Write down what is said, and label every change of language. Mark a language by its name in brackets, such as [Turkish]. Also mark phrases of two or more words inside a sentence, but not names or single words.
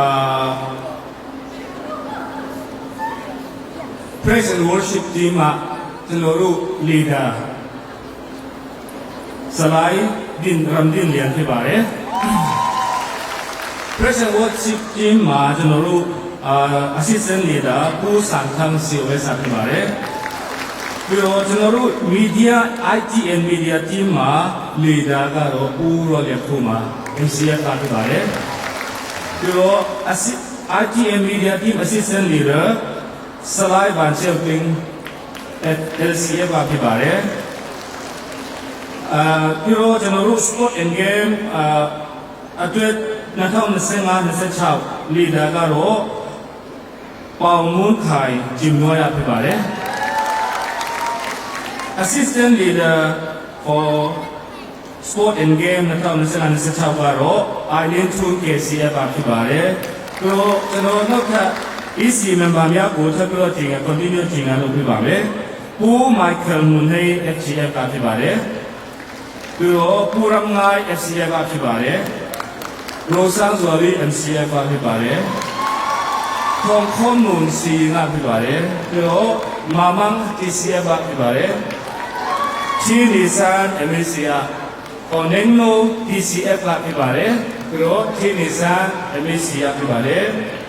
[English] Praise and Worship team [Burmese] မှာကျွန်တော်တို့ leader စလိုက်ဒင်ရမ်ဒင်လျန်ဖြစ်ပါတယ် [English] Praise and Worship team [Burmese] မှာကျွန်တော်တို့ [English] assistant leader [Burmese] ပူစန်ခန်းစီဝဲစားဖြစ်ပါတယ်ပြီးတော့ကျွန်တော်တို့ [English] media IT and media team [Burmese] မှာ leader ကတော့ပူရောလျက်ခုမှာ MCF ကဖြစ်ပါတယ်ပြီးတော့ [English] IT and media team assistant leader Salai Van Chelping at LCF [Burmese] ကဖြစ်ပါတယ် ပြီးတော့ကျွန်တော်တို့ [English] sport and game [Burmese] အတွက်2025-26 leader ကတော့ပေါင်မွန်းခိုင်ဂျင်နွားရဖြစ်ပါတယ် [English] Assistant leader for sport and game 2025-26 [Burmese] ကတော့ Island Tool KCF ကဖြစ်ပါတယ်ပြီးတော့ကျွန်တော်နောက်ထပ် [English] EC member [Burmese] များကိုထပ်ပြီးတော့ချိန်က continue ချိန်ကလုပ်ပြပါ မယ်။ပူ Michael Munay FCF ကဖြစ်ပါတယ်။ပြီးတော့ပူရမ်ငိုင်း FCF ကဖြစ်ပါတယ်။ Rosan Zwari MCF ကဖြစ်ပါတယ်။ခေါခွန်မွန်စီကဖြစ်ပါတယ်။ပြီးတော့မမန်း TCF ကဖြစ်ပါတယ်။ချီလီဆန် MCF ကိုနင်းနို TCF ကဖြစ်ပါတယ်။ပြီးတော့ချီလီဆန် MCF ဖြစ်ပါတယ်။